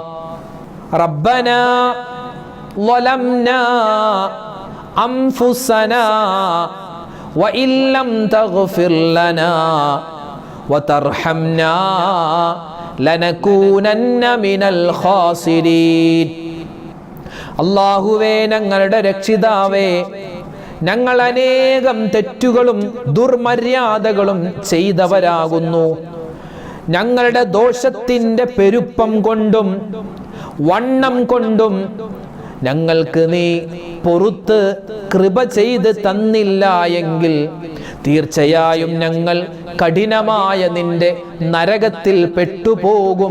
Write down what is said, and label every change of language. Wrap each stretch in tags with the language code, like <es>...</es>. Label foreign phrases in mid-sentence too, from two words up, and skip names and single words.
<ar>റബ്ബനാ ظلمنا أنفسنا وإن لم تغفر لنا وترحمنا لنكونن من الخاسرين.</ar> <ml>അല്ലാഹുവേ, ഞങ്ങളുടെ രക്ഷിതാവേ, ഞങ്ങൾ അനേകം തെറ്റുകളും ദുർമര്യാദകളും ചെയ്തവരാകുന്നു. ഞങ്ങളുടെ ദോഷത്തിൻ്റെ പെരുപ്പം കൊണ്ടും വണ്ണം കൊണ്ടും ഞങ്ങൾക്ക് നീ പൊറുത്ത് കൃപ ചെയ്ത് തന്നില്ല എങ്കിൽ തീർച്ചയായും ഞങ്ങൾ കഠിനമായ നിന്റെ നരകത്തിൽ പെട്ടുപോകും.</ml>